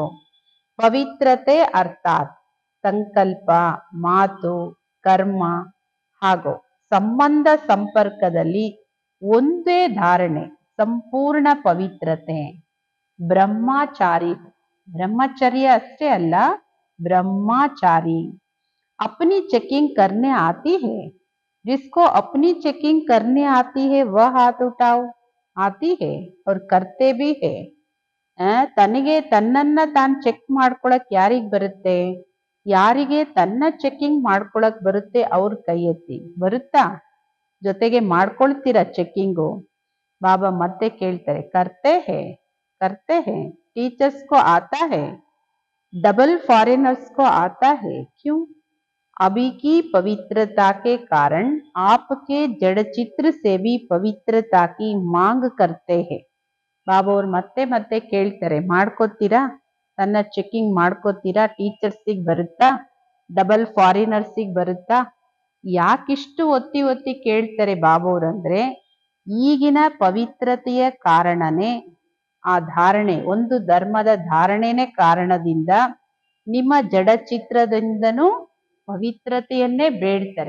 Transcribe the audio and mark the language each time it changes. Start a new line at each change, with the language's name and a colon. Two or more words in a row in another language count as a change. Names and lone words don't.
Kannada: ಪವಿತ್ರತೆ ಅರ್ಥಾತ್ ಸಂಕಲ್ಪ, ಮಾತು, ಕರ್ಮ ಹಾಗೂ ಸಂಬಂಧ ಸಂಪರ್ಕದಲ್ಲಿ ಒಂದೇ ಧಾರಣೆ, ಸಂಪೂರ್ಣ ಪವಿತ್ರತೆ. ಬ್ರಹ್ಮಚಾರಿ, ಬ್ರಹ್ಮಚರ್ಯ ಅಷ್ಟೇ ಅಲ್ಲ,
Hindi: ब्रह्मचारी. अपनी चेकिंग करने आती है. जिसको अपनी चेकिंग करने आती है वह हाथ उठाओ. आती है और करते भी है.
Kannada: ತನಗೆ ತನ್ನನ್ನ ತಾನು ಚೆಕ್ ಮಾಡ್ಕೊಳಕ್ ಯಾರಿಗ್ ಬರುತ್ತೆ? ಯಾರಿಗೆ ತನ್ನ ಚೆಕಿಂಗ್ ಮಾಡ್ಕೊಳಕ್ ಬರುತ್ತೆ ಅವ್ರ ಕೈ ಎತ್ತಿ. ಬರುತ್ತಾ? ಜೊತೆಗೆ ಮಾಡ್ಕೊಳ್ತೀರಾ ಚೆಕಿಂಗು? ಬಾಬಾ ಮತ್ತೆ ಕೇಳ್ತಾರೆ,
Hindi: करते है, करते है. टीचर्स को आता है,
English: double foreigners
Hindi: को आता है. क्यों? अभी की पवित्रता के कारण आपके जड़ चित्र से भी पवित्रता की मांग करते हैं.
Kannada: ಬಾಬಾ ಅವ್ರು ಮತ್ತೆ ಮತ್ತೆ ಕೇಳ್ತಾರೆ, ಮಾಡ್ಕೋತೀರಾ? ತನ್ನ ಚೆಕಿಂಗ್ ಮಾಡ್ಕೋತೀರಾ? ಟೀಚರ್ಸಿಗೆ ಬರುತ್ತಾ? ಡಬಲ್ ಫಾರಿನರ್ಸಿಗೆ ಬರುತ್ತಾ? ಯಾಕಿಷ್ಟು ಒತ್ತಿ ಒತ್ತಿ ಕೇಳ್ತಾರೆ ಬಾಬಾ ಅವ್ರಂದ್ರೆ, ಈಗಿನ ಪವಿತ್ರತೆಯ ಕಾರಣನೇ ಆ ಧಾರಣೆ, ಒಂದು ಧರ್ಮದ ಧಾರಣೆನೇ ಕಾರಣದಿಂದ ನಿಮ್ಮ ಜಡ ಚಿತ್ರದಿಂದನೂ ಪವಿತ್ರತೆಯನ್ನೇ ಬೇಡ್ತಾರೆ.